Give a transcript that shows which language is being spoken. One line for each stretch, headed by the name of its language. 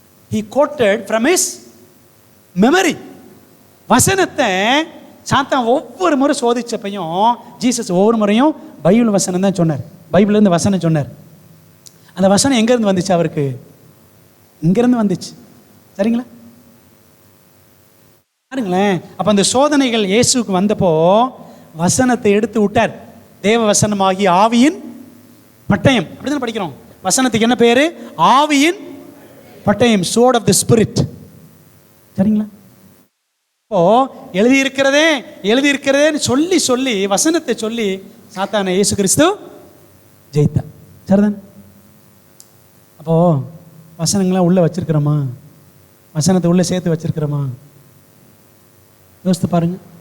English: he quoted from his memory.
Tamil: வசனத்தை சாத்தான் ஒவ்வொரு முறை சோதிச்சப்பையும் ஜீசஸ் ஒவ்வொரு முறையும் பைபிள் வசனம் தான் சொன்னார். பைபிள்லேருந்து வசனம் சொன்னார். அந்த வசனம் எங்கேருந்து வந்துச்சு? அவருக்கு இங்கேருந்து வந்துச்சு. சரிங்களா? பாருங்களேன், அப்போ அந்த சோதனைகள் இயேசுக்கு வந்தப்போ வசனத்தை எடுத்து விட்டார். தேவ வசனமாகி ஆவியின் பட்டயம். அப்படிதான் படிக்கிறோம். வசனத்துக்கு என்ன பேரு? ஆவியின் பட்டயம்,
English: sword of the spirit.
Tamil: சரிங்களா? ஓ, எழுதியிருக்கிறதேன்னு சொல்லி சொல்லி வசனத்தை சொல்லி சாத்தானை இயேசு கிறிஸ்து ஜெயித்தார். சரிதான்? அப்போ வசனங்கள்லாம் உள்ள வச்சிருக்கிறோமா? வசனத்தை உள்ள சேர்த்து வச்சிருக்கிறோமா? யோசித்து பாருங்க.